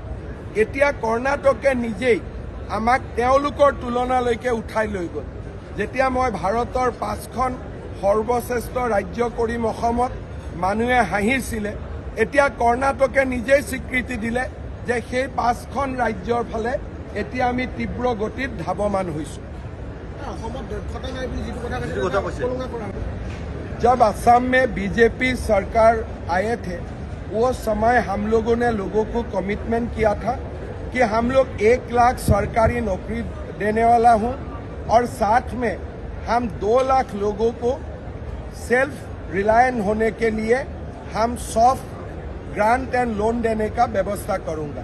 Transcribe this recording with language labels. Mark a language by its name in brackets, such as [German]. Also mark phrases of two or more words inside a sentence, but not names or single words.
[Assamese] এতিয়া কৰ্ণাটকে নিজেই আমাক তেওঁলোকৰ তুলনালৈকে উঠাই লৈ গ'ল। যেতিয়া মই ভাৰতৰ 5খন সৰ্বশ্ৰেষ্ঠ ৰাজ্য কৰিম অসমত, মানুহে হাঁহিছিলে। এতিয়া কৰ্ণাটকে নিজেই স্বীকৃতি দিলে যে সেই 5খন ৰাজ্যৰ ফালে এতিয়া আমি তীব্ৰ গতিত ধাৱমান হৈছোঁ। [Hindi] जब असम में बीजेपी सरकार आए थे, वो समय हम लोगों ने लोगों को कमिटमेंट किया था कि हम लोग 1 लाख सरकारी नौकरी देने वाला हूं और साथ में हम 2 लाख लोगों को [English] self reliant [Hindi] होने के लिए हम [English] soft grant and loan [Hindi] देने का व्यवस्था करूंगा।